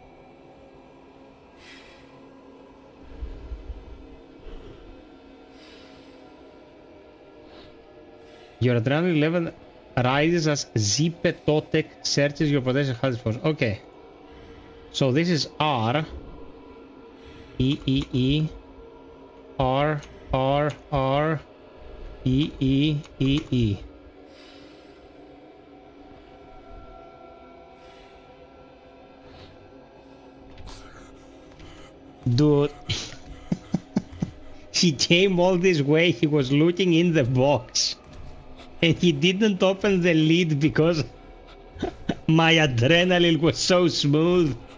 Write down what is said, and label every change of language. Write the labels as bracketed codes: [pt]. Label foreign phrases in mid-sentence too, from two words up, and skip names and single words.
[en] Your adrenaline level rises as Zipe Totek searches your potential hiding spots. Okay. So this is R. E E E. R R R. E E E E. Dude. He came all this way, he was looking in the box. And he didn't open the lid because my adrenaline was so smooth.